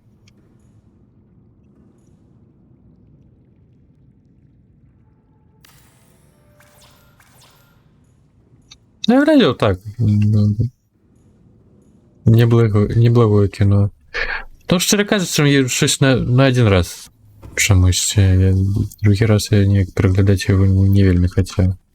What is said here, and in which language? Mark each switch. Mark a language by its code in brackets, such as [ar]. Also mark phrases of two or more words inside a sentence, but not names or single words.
[ru] Я глядел так. [be] Неблагое кино. То, шчыра кажучы, [uk] я щось на один раз. [be] Чамусь, другі раз я неяк пераглядаць яго не вельмі хацеў.